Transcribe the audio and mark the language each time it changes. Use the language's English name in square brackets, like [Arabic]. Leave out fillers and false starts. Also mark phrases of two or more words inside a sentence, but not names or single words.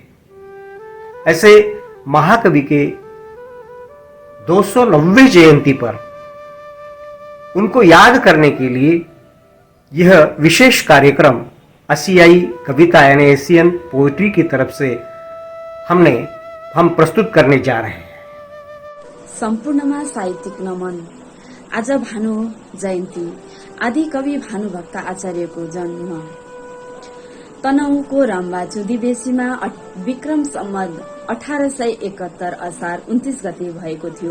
[Hindi] ऐसे महाकवि के 290 जयंती पर उनको याद करने के लिए यह विशेष कार्यक्रम आसियाई कविता यानी [English] Asian poetry [Hindi] की तरफ से हम प्रस्तुत करने जा रहे हैं। [Nepali] सम्पूर्णमा साहित्यिक नमन। आज भानु जयन्ती, आदि कवि भानुभक्त आचार्यको जन्म तनहुँको रम्बा जुदिबेसीमा विक्रम सम्वत 1871 असार 29 गते भएको थियो।